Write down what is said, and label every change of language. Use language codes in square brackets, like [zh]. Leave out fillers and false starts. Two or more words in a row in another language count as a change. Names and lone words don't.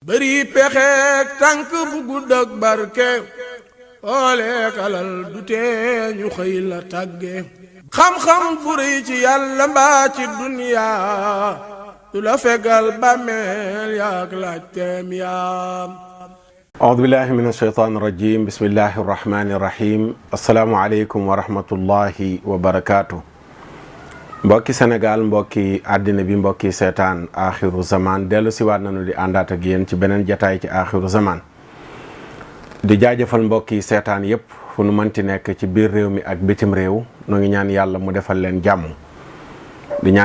[wo] bëri pexeek tànk bu gudd ak barke oolee kalal du tee ñu xëy la tàgge xam-xam bu rëy ci yàlla mbaa ci duniyaa du la fegal bàmmeel yaak laajteem yaam. [ar] أعوذ بالله من الشيطان الرجيم بسم الله الرحمن الرحيم السلام عليكم ورحمة الله وبركاته [wo] mbokki Sénégal mbokki àddina bi mbokki seetaan Axiru Zaman dellu siwaat nañu di àndaat ak yéen ci beneen jataay ci Axiru Zaman di jaajëfal mbokki seetaan yépp fu nu mënti nekk ci biir réew mi ak bitim réew nu ngi ñaan yàlla mu defal leen jàmm di ñaan